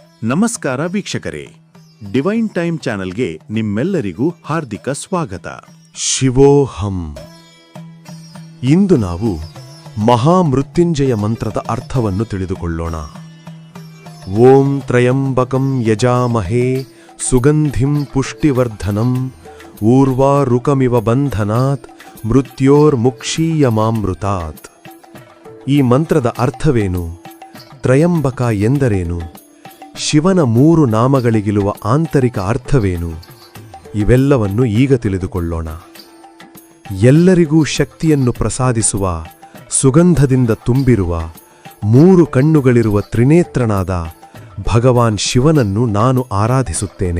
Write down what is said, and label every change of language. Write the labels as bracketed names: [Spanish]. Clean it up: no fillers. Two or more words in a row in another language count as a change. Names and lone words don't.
[Kannada] ನಮಸ್ಕಾರ ವೀಕ್ಷಕರೇ, ಡಿವೈನ್ ಟೈಮ್ ಚಾನೆಲ್ಗೆ ನಿಮ್ಮೆಲ್ಲರಿಗೂ ಹಾರ್ದಿಕ ಸ್ವಾಗತ. ಶಿವೋಹಂ. ಇಂದು ನಾವು ಮಹಾಮೃತ್ಯುಂಜಯ ಮಂತ್ರದ ಅರ್ಥವನ್ನು ತಿಳಿದುಕೊಳ್ಳೋಣ. [Sanskrit] ಓಂ ತ್ರಯಂಬಕಂ ಯಜಾಮಹೇ ಸುಗಂಧಿಂ ಪುಷ್ಟಿವರ್ಧನಂ ಊರ್ವಾರುಕಮಿವ ಬಂಧನಾತ್ ಮೃತ್ಯೋರ್ಮುಕ್ಷೀಯಮಾಮೃತಾತ್. [Kannada] ಈ ಮಂತ್ರದ ಅರ್ಥವೇನು? ತ್ರಯಂಬಕ ಎಂದರೇನು? ಶಿವನ 3 ನಾಮಗಳಿಗಿರುವ ಆಂತರಿಕ ಅರ್ಥವೇನು? ಇವೆಲ್ಲವನ್ನು ಈಗ ತಿಳಿದುಕೊಳ್ಳೋಣ. ಎಲ್ಲರಿಗೂ ಶಕ್ತಿಯನ್ನು ಪ್ರಸಾದಿಸುವ, ಸುಗಂಧದಿಂದ ತುಂಬಿರುವ, 3 ಕಣ್ಣುಗಳಿರುವ ತ್ರಿನೇತ್ರನಾದ ಭಗವಾನ್ ಶಿವನನ್ನು ನಾನು ಆರಾಧಿಸುತ್ತೇನೆ.